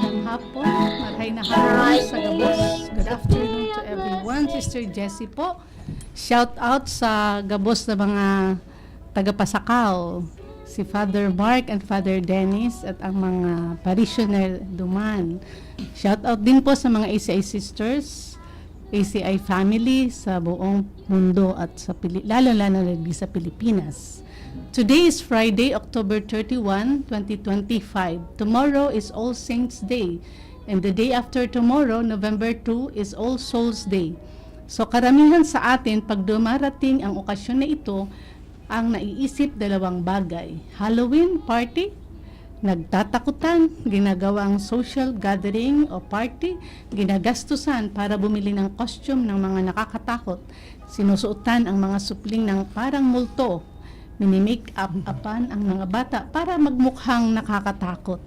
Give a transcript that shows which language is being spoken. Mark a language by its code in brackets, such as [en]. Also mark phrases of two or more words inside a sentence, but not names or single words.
[bik] hapon, marhay na hapon sa gabos. [en] Good afternoon to everyone. [bik] Sister Jessie po. [en] Shout out [bik] sa gabos na mga tagapasakaw, si Father Mark and Father Dennis at ang mga parishioner duman. [en] Shout out [tl] din po sa mga ACI sisters, ACI family sa buong mundo at sa lalo-lalo na sa Pilipinas. [en] Today is Friday, October 31, 2025. Tomorrow is All Saints Day. And the day after tomorrow, November 2, is All Souls Day. [tl] So karamihan sa atin, pag dumarating ang okasyon na ito, ang naiisip dalawang bagay. [en] Halloween party, [tl] nagtatakutan, ginagawang [en] social gathering [tl] o party, ginagastusan para bumili ng costume ng mga nakakatakot, sinusuotan ang mga supling ng parang multo, minimake up-upan ang mga bata para magmukhang nakakatakot.